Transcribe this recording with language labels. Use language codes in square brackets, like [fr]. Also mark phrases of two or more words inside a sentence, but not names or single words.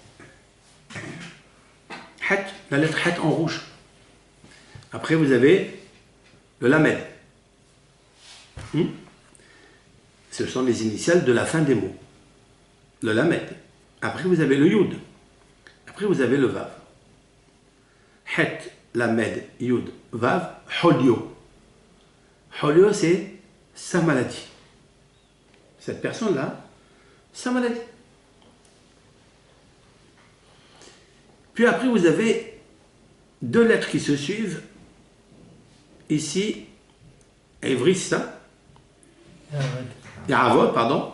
[fr] Het, la lettre het en rouge. Après, vous avez le lamed. Ce sont les initiales de la fin des mots. Le lamed. Après, vous avez le yud. Après, vous avez le vav. Het, lamed, yud, vav, holio. Holio, c'est sa maladie. Cette personne-là, sa maladie. Puis après, vous avez deux lettres qui se suivent. Ici, Evrissa, Yaravod, pardon.